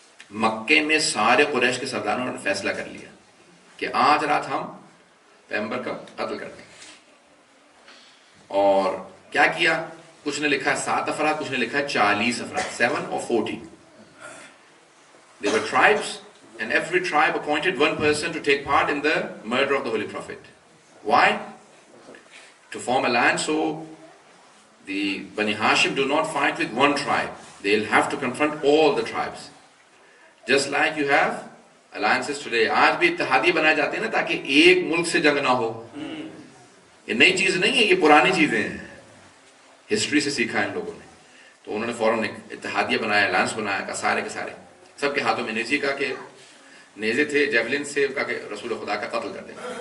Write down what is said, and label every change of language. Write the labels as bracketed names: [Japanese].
[Urdu] مکے میں سارے قریش کے سرداروں نے فیصلہ کر لیا کہ آج رات ہم پیغمبر کا قتل کرتے ہیں. اور کیا کیا, کچھ نے لکھا 7 افراد, کچھ نے لکھا 40 افراد, 7 or 40. [English] There were tribes and every tribe appointed one person to take part in the murder of the Holy Prophet. Why? To form alliance so the Bani Hashim do not fight with one tribe. They'll have to confront all the tribes. Just like you have alliances today. [Urdu] آج بھی اتحادی بنائے جاتے ہیں نا تاکہ ایک ملک سے جنگ نہ ہو. یہ نئی چیز نہیں ہے, یہ پرانی چیزیں ہیں, ہسٹری سے سیکھا ہے ان لوگوں نے. تو انہوں نے فوراً اتحادیہ بنایا, الائنس بنایا, کہ سارے کے سارے سب کے ہاتھوں میں نیزی, کا کہ نیزے تھے, جیولن سے, کا کہ رسول خدا کا قتل کر دیں.